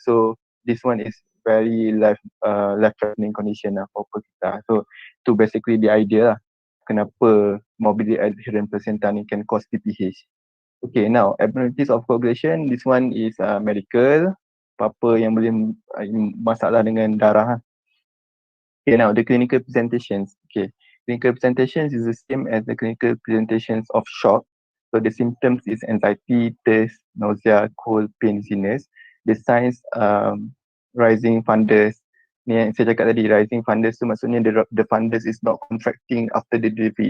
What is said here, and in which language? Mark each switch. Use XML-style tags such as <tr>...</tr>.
<en>So this one is very life threatening condition lah for pekrita. So tu basically the idea lah.</en> <ms>Kenapa</ms> <en>morbidly adherent placenta ni can cause PPH. Okay, now abnormalities of coagulation, this one is medical.</en> <ms>Apa-apa yang boleh masalah dengan darah.</ms> <en>Okay, now the clinical presentations. Okay, clinical presentations is the same as the clinical presentations of shock. So the symptoms is anxiety, thirst, nausea, cold, pain, dizziness. The signs rising fundus,</en> <ms>Ni yang saya cakap tadi,</ms> <en>rising fundus</en> <ms>tu maksudnya</ms> <en>the fundus is not contracting after the delivery.</en>